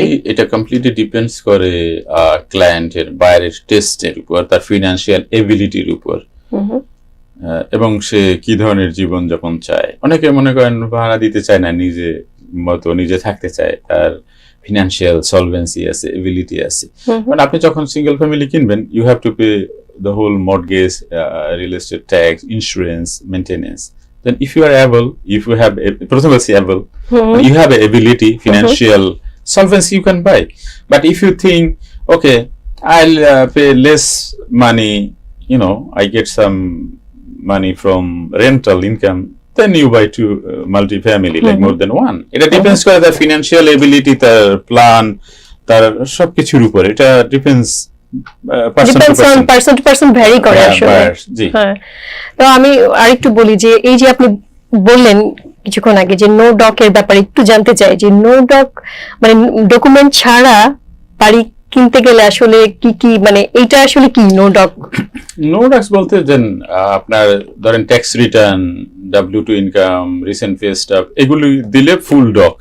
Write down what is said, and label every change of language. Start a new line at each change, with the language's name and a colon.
Bangla: এটা completely depends করে ক্লায়েন্টের, বায়ারের টেস্টের উপর, তার ফিনান্সিয়াল এবিলিটির উপর, এবং সে কি ধরনের জীবন যাপন চায়। অনেকে মনে করেন ভাড়া দিতে চায় না, নিজে থাকতে চায়, তার ফিনান্সিয়াল সলভেন্সি আছে, এবিলিটি আছে। মানে আপনি যখন সিঙ্গেল ফ্যামিলি কিনবেন,
English: you have to pay the whole mortgage, real estate tax, insurance, maintenance, then if you are able, if you have
Bangla: প্রথমে বলছি
English: able, hmm, you have a ability, financial solvency, you can buy. But if you think, okay, I'll pay less money, I get some money from rental income, then you buy two multi-family, like more than one. It depends on the financial ability, তার plan,
Bangla: তার সবকিছুর উপর, এটা
English: depends person to depends on person. Person to person
Bangla: vary করে হ্যাঁ, আসলে। জি। হ্যাঁ, তো আমি আরেকটু বলি যে এই যে আপনি বললেন কিছুক্ষণ আগে যে নো ডকের ব্যাপারে একটু জানতে চাই যে নো ডক মানে ডকুমেন্ট ছাড়া বাড়ি কিনতে গেলে আসলে কি কি মানে এইটা আসলে কি নো ডক? নো ডাক্স বলতে দেন আপনার ধরেন tax return, W2 income, recent pay stop, এগুলি দিলে ফুল ডক।